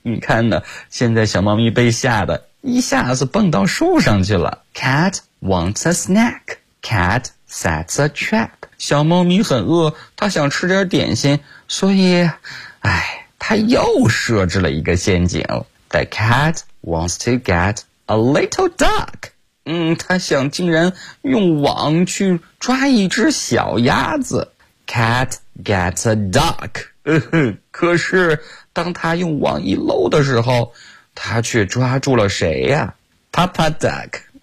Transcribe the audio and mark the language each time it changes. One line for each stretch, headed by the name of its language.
Chinese: 你看呢，现在小猫咪被吓得一下子蹦到树上去了。
English: Cat wants a snack. Cat sets a trap.
Chinese: 小猫咪很饿，它想吃点点心，所以它又设置了一个陷阱。
English: The cat wants to get a little duck.
Chinese: 他想竟然用网去抓一只小鸭子。
English: Cat gets a duck.
Chinese: 可是当他用网一搂的时候，他却抓住了谁呀？
English: Papa duck.